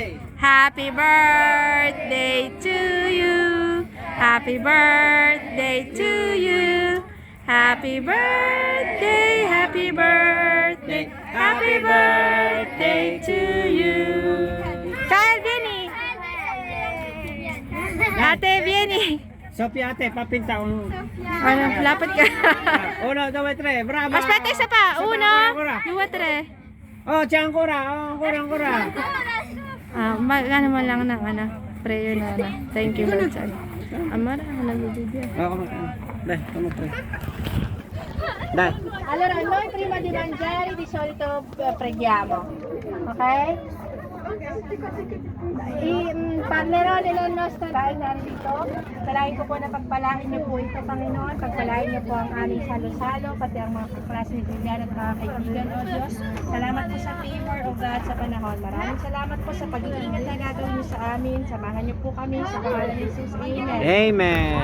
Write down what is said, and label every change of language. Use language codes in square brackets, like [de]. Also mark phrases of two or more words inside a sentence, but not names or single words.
[en] Happy birthday to you. Happy birthday to you. Happy birthday, happy birthday, happy birthday to you. [tl] Kyle, Vienny. Ate, Vienny. Sophie ate, papinta ko. Ano, lapit ka. [it] Uno, due, tre, bravo! Aspetta, [tl] isa pa. [it] Uno, due, tre. Oh, c'è ancora, ancora. [tl] Ano mo lang ng ano, prayer na ano. [en] Thank you, [tl] Lord. Amara, nagbibigay. [it] Dai, come pre. Dai. Allora, noi prima di mangiare di solito preghiamo, ok? Parlerò nella nostra [tl] dahil dito. Salain ko po na pagpalain niyo po ito, Panginoon. Pagpalain niyo po ang aming salo-salo, pati ang mga kaklase ni Julian at mga kaibigan, O Diyos. Salamat po sa favor, [en] O God, [tl] sa panahon. Maraming salamat po sa pag-iingat na gagawin niyo sa amin. Samahan niyo po kami sa pangalan ni Jesus.